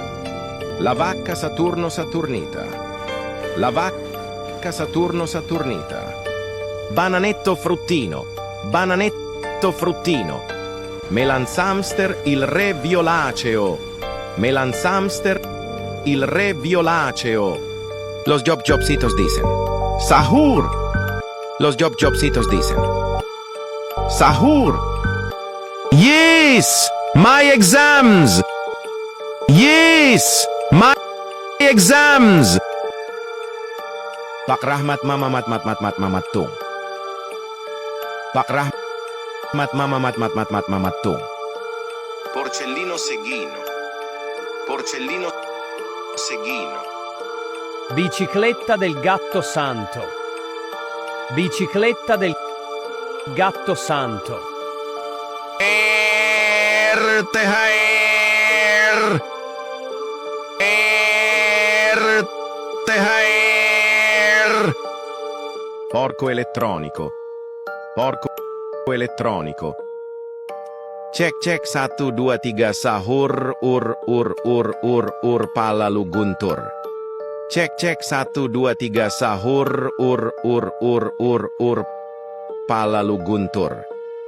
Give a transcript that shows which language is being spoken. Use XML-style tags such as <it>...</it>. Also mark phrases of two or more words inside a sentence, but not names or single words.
<it>La vacca Saturno Saturnita. La vacca Saturno Saturnita. Bananetto fruttino. Bananetto fruttino. Melanzamster il re violaceo. Melanzamster il re violaceo.</it> <es>Los Jobcitos dicen Sahur. Los Jobcitos dicen Sahur.</es> <en>Yes, my exams. Yes, my exams.</en> <id>Pak Rahmat mama mat tung. Pak Rahmat mama mat tung.</id> <it>Porcellino Seghino. Porcellino Seghino. Bicicletta del gatto santo. Bicicletta del gatto santo. Tehaer. Tehaer. Porco elettronico. Porco elettronico.</it> <id>Cek cek 1 2 3 sahur ur palalu guntur. Cek cek 1 2 3 sahur ur palalu guntur.</id>